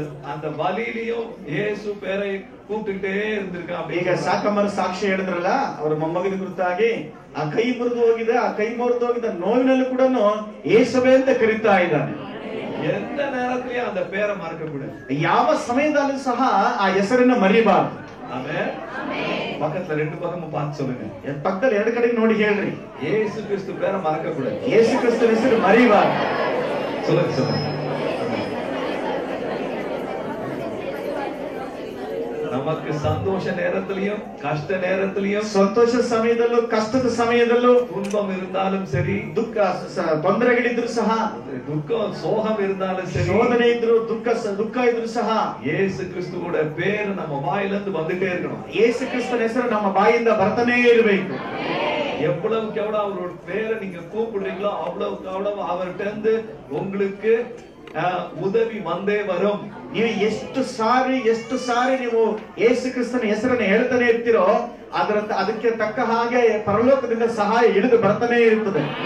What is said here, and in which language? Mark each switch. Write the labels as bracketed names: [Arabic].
[Tamil] அந்த வலியிலையும் இயேசு பேரை கூப்பிட்டுட்டே இருந்திருக்கான். [Kannada] ಈಗ ಸಾಕಮ್ಮರ ಸಾಕ್ಷಿ ಹೇಳಿದ್ರಲ್ಲ, ಅವರ ಮೊಮ್ಮಗನ ಕುರಿತಾಗಿ ಆ ಕೈ ಮುರಿದು ಹೋಗಿದ್ದ ನೋವಿನಲ್ಲೂ ಕೂಡ ಯೇಸುವೆ ಅಂತ ಕರೀತಾ ಇದ್ದಾನೆ. [Tamil] எந்த நேரத்திலயும் அந்த பேரை மறக்க கூடாது. [Kannada] ಯಾವ ಸಮಯದಲ್ಲೂ ಸಹ ಆ ಹೆಸರನ್ನ ಮರಿಬಾರ್ದು. [Tamil] ஆமென். பக்கத்துல 2 பக்கமும் பார்த்து சொல்லுங்க. [Kannada] ಪಕ್ಕದಲ್ಲಿ 2 ಕಡೆ ನೋಡಿ ಹೇಳ್ರಿ, [Tamil] இயேசு கிறிஸ்து பேரை மறக்க கூடாது. [Kannada] ಯೇಸು ಕ್ರಿಸ್ತನ ಹೆಸರು ಮರಿಬಾರ್ದು. [Tamil] சொல்லுங்க. நமக்கு சந்தோஷ நேரத்திலையும் கஷ்ட நேரத்திலையும், [Kannada] ಸಂತೋಷ ಸಮಯದಲ್ಲೂ ಕಷ್ಟದ ಸಮಯದಲ್ಲೂ, [Tamil] துன்பம் இருந்தாலும் சரி, [Kannada] ದುಃಖ ತೊಂದರೆಗಳಿದ್ರು ಸಹ, [Tamil] துக்கம் சோகம் இருந்தாலும் சரி, [Kannada] ಶೋಧನೆ ಇದ್ರು ದುಃಖ ಇದ್ರು ಸಹ [Tamil] இயேசு கிறிஸ்துவோட பேர் நம்ம வாயிலிருந்து வந்துட்டே இருக்கணும். [Kannada] ಯೇಸು ಕ್ರಿಸ್ತನ ಹೆಸರು ನಮ್ಮ ಬಾಯಿಂದ ಬರ್ತಾನೇ ಇರಬೇಕು. [Tamil] எவ்வளவுக்கு எவ்வளவு அவரோட பேரை நீங்க கூப்பிடுறீங்களோ அவ்வளவுக்கு அவ்வளவு அவர்கிட்ட இருந்து உங்களுக்கு ಉದವಿ ಬಂದೇ ವರಂ. [Kannada] ನೀವು ಎಷ್ಟು ಸಾರಿ ನೀವು ಯೇಸು ಕ್ರಿಸ್ತನ ಹೆಸರನ್ನು ಹೇಳ್ತಾನೆ ಇರ್ತೀರೋ ಅದಕ್ಕೆ ತಕ್ಕ ಹಾಗೆ ಪರಲೋಕದಿಂದ ಸಹಾಯ ಇಳಿದು ಬರ್ತಾನೆ ಇರ್ತದೆ.